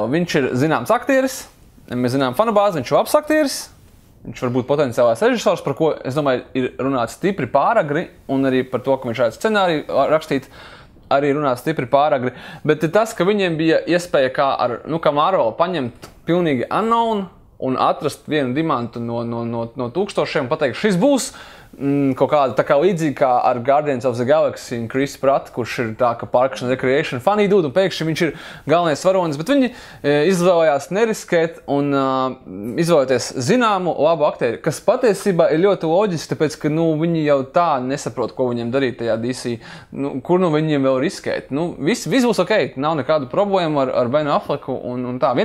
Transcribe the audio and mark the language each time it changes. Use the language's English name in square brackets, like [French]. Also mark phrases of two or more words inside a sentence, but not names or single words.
[Latvian] Viņš ir zināms aktieris, mēs zinām fanu bāzi, viņš ir labs aktieris, viņš var būt potenciālais režisors, par ko, es domāju, ir runāts stipri pāragri, un arī par to, ka viņš varētu scenāriju rakstīt, arī runāts stipri pāragri. Bet tas, ka viņiem bija iespēja kā Marvel paņemt pilnīgi unknown un atrast vienu dimantu no tūkstošiem, pateikt, šis būs kaut kāda tā kā līdzīgi kā ar Guardians of the Galaxy un Chris Pratt, kurš ir tā kā Parks and Recreation [English] funny dude, [Latvian] un pēkšņi viņš ir galvenais varonis, bet viņi izvēlējās neriskēt un izvēlēties zināmu labu aktieri, kas patiesībā ir ļoti loģiski, tāpēc, ka viņi jau tā nesaprot, ko viņiem darīt tajā DC, kur viņiem vēl riskēt. Viss būs ok, nav nekādu problēmu ar Benu Afflecku un tā.